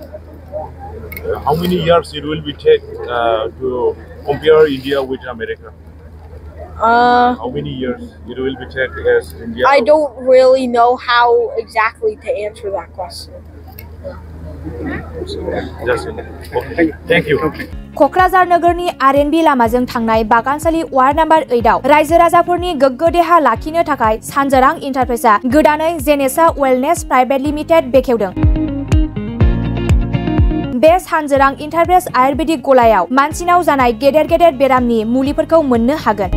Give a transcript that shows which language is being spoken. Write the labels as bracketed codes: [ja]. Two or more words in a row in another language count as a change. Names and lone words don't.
[en] How many years it will be take to compare India with America? How many years it will be take as India? I don't really know how exactly to answer that question. Okay. Thank you. [brx] क'क्राझार नगरनि आरएनबी लामाजों थांनाय बागानसालि वार्ड नम्बर 8 आव रायजो राजाफोरनि गोग्गो देहा लाखिनो थाखाय सानजारां इन्टारप्राइजआ गोदानै जेनेसा वेलनेस प्राइभेट लिमिटेड बेखेवदों। बे सानजारां इन्टारप्राइज आयुर्वेदिक गलायाव मानसिनाव जानाय गेदेर गेदेर बेरामनि मुलिफोरखौ मोननो हागोन।